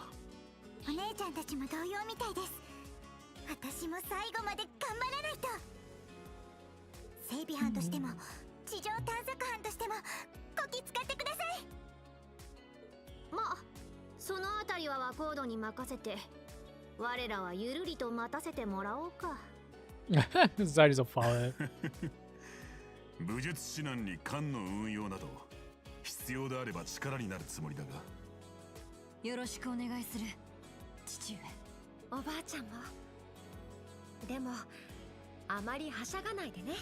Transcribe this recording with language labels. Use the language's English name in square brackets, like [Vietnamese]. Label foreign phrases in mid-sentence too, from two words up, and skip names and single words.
[Japanese] お姉ちゃんたちも同様みたいです。私も最後まで頑張らないと。整備班としても地上探索班としてもこき使ってください。まあそのあたりはワコードに任せて、我らはゆるりと待たせてもらおうか。 [German] Sei so faul. [Japanese] 武術指南に艦の運用など必要であれば力になるつもりだが。よろしくお願いする、父上。おばあちゃんも。でもあまりはしゃがないでね。